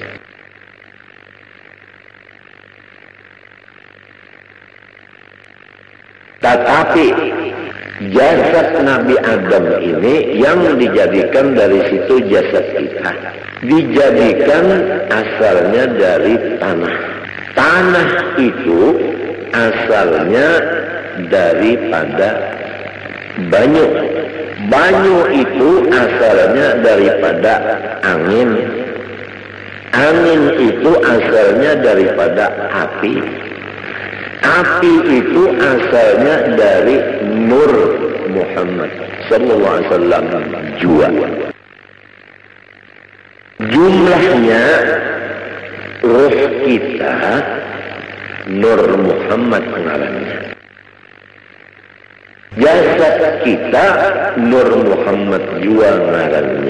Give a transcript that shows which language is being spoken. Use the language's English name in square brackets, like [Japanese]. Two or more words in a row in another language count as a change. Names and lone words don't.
[Banjar] Tetapi jasad Nabi Adam ini yang dijadikan dari situ jasad kita, dijadikan asalnya dari tanah. Tanah itu asalnya daripada banyu. Banyu itu asalnya daripada angin. Angin itu asalnya daripada api. Api itu asalnya dari Nur Muhammad [Arabic] صلى الله عليه وسلم [Banjar] jua. Jumlahnya roh kita Nur Muhammad ngarannya. Jasad kita Nur Muhammad jua ngarannya.